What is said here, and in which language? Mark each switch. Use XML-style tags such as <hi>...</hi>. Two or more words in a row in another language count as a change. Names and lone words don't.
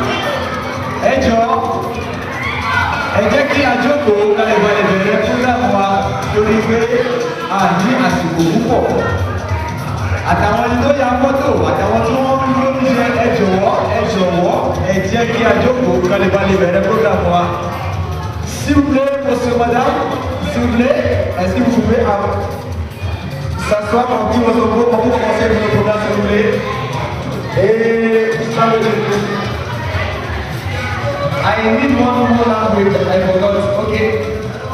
<yo>Ẹ jẹ́ kí a jókòó kálẹ̀ balẹ̀ bẹ̀rẹ̀ program wa torí pé a ní àsìkò púpọ̀. Àtàwọn ẹni tó ya fọ́tò àtàwọn tí wọ́n ń lóúnjẹ ẹ jọ̀wọ́ ẹ jẹ́ kí a jókòó kálẹ̀ balẹ̀ bẹ̀rẹ̀ program wa.</yo> <fr>S'il vous plaît, monsieur, madame, s'il vous plaît, est-ce que vous pouvez s'asseoir en petit votre groupe pour commencer notre programme, s'il vous plaît.</fr> <en>Et I need one more language, I forgot. Okay.</en>